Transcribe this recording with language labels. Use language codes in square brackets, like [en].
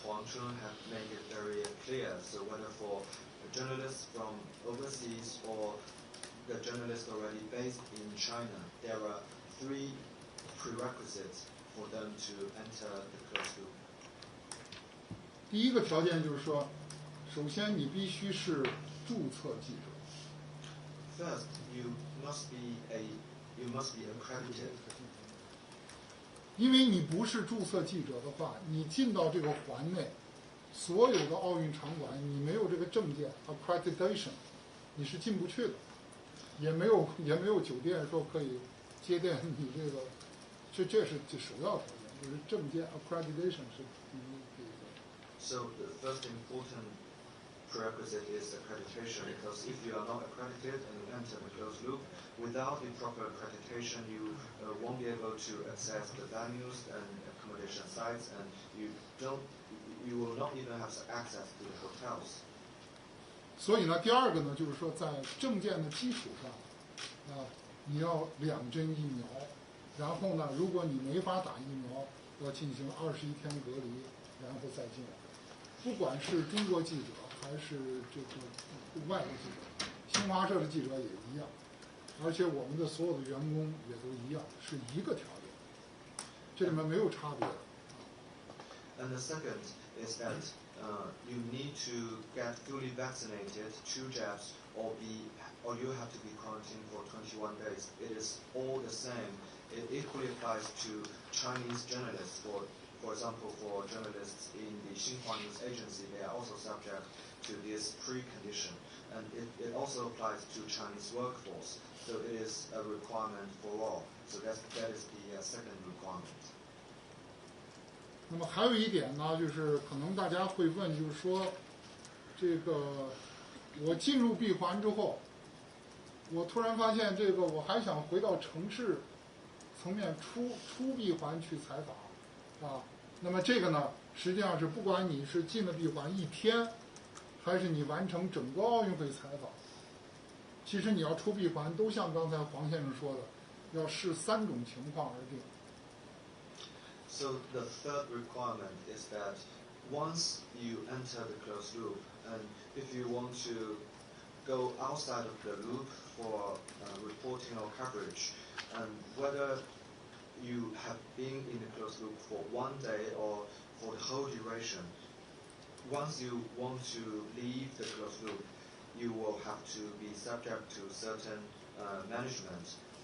[en] Huang Chun have made it very clear. So whether for journalists from overseas or the journalists already based in China, there are 3 prerequisites for them to enter the closed loop. [zh] 第一个条件就是说，首先你必须是注册记者。 [en] First, you must be accredited. [zh] 因为你不是注册记者的话，你进到这个环内，所有的奥运场馆，你没有这个证件 accreditation， 你是进不去的，也没有酒店说可以接待你这个，这是首要条件，就是证件 accreditation 是第一个。 [en] So the first important prerequisite is accreditation, because if you are not accredited and you enter the closed loop, without the proper accreditation, you won't be able to access the venues and accommodation sites, and you will not even have access to the hotels. [zh] 所以呢，第二个呢，就是说在证件的基础上，你要2针疫苗，然后呢，如果你没法打疫苗，要进行21天隔离，然后再进来。不管是中国记者还是这个外国记者，新华社的记者也一样，而且我们的所有的员工也都一样，是一个条件，这里面没有差别。 [en] And the second is that you need to get fully vaccinated, 2 jabs, or you have to be quarantined for 21 days. It is all the same. It equally applies to Chinese journalists. For example, for journalists in the Xinhua News Agency, they are also subject to this precondition. And it also applies to Chinese workforce. So it is a requirement for all. So that is the second requirement. [zh] 那么还有一点呢，就是可能大家会问，就是说，这个我进入闭环之后，我突然发现这个我还想回到城市层面出闭环去采访，那么这个呢，实际上是不管你是进了闭环1天，还是你完成整个奥运会采访，其实你要出闭环，都像刚才黄先生说的，要视3种情况而定。 [en] So the third requirement is that once you enter the closed loop, and if you want to go outside of the loop for reporting or coverage, and whether you have been in the closed loop for 1 day or for the whole duration, once you want to leave the closed loop, you will have to be subject to certain management.